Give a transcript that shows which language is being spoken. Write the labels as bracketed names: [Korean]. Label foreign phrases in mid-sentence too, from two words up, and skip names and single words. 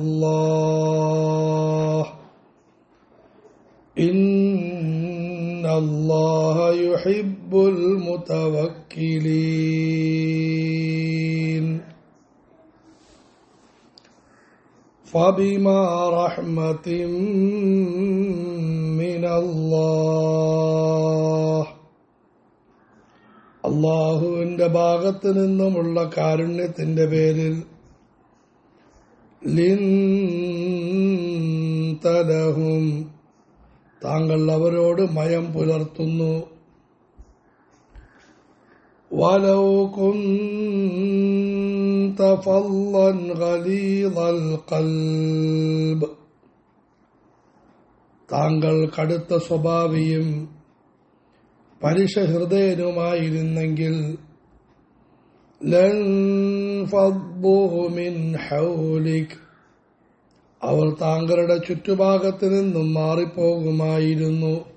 [Arabic] الله إن الله يحب المتوكلين فبما رحمة من الله [Malayalam] അള്ളാഹുവിന്റെ ഭാഗത്തു നിന്നുമുള്ള കാരുണ്യത്തിന്റെ പേരിൽ [Arabic] لنت لهم [Malayalam] താങ്കൾ അവരോട് മയം പുലർത്തുന്നു. [Arabic] ولو كنت فظا غليظ القلب [Malayalam] താങ്കൾ കടുത്ത സ്വഭാവിയും പരുഷഹൃദയനുമായിരുന്നെങ്കിൽ [Arabic] لانفضوا من حولك [Malayalam] അവർ താങ്കളുടെ ചുറ്റുഭാഗത്തു നിന്നും മാറിപ്പോകുമായിരുന്നു.